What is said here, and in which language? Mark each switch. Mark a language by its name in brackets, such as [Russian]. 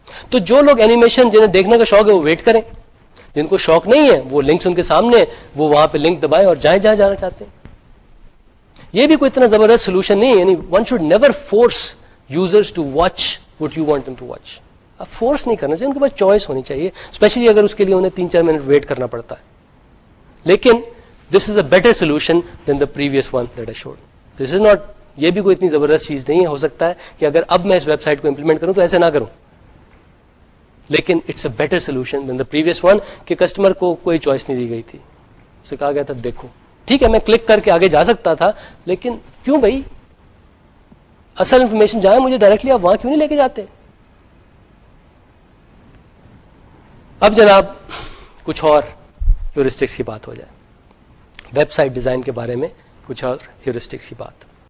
[Urdu] تو جو لوگ اینیمیشن جنہیں دیکھنے کا شوق ہے وہ ویٹ کریں, جن کو شوق نہیں ہے وہ لنکس ان کے سامنے, وہ وہاں پہ لنک دبائیں اور جائیں جہاں جانا چاہتے ہیں. یہ بھی کوئی اتنا زبردست سولوشن نہیں ہے, یعنی [English] one should never force users to watch [Urdu] what you want them to watch. اب فورس نہیں کرنا چاہیے, ان کے پاس چوائس ہونی چاہیے, اسپیشلی اگر اس کے لیے انہیں 3-4 منٹ ویٹ کرنا پڑتا ہے. [English] لیکن this is a better solution than the previous one that I should. This is not, [Urdu] یہ بھی کوئی اتنی زبردست چیز نہیں ہے. ہو سکتا ہے کہ اگر اب میں اس ویب سائٹ کو امپلیمنٹ کروں تو ایسے نہ کروں, لیکن [English] it's a better solution than the previous one [Urdu] کہ کسٹمر کو کوئی چوائس نہیں دی گئی تھی, اسے کہا گیا تھا دیکھو. ٹھیک ہے, میں کلک کر کے آگے جا سکتا تھا, لیکن کیوں بھائی, اصل انفارمیشن جہاں مجھے ڈائریکٹلی آپ وہاں کیوں نہیں لے کے جاتے؟ اب جناب کچھ اور ہیورسٹکس کی بات ہو جائے, ویب سائٹ ڈیزائن کے بارے میں کچھ اور ہیورسٹکس کی بات.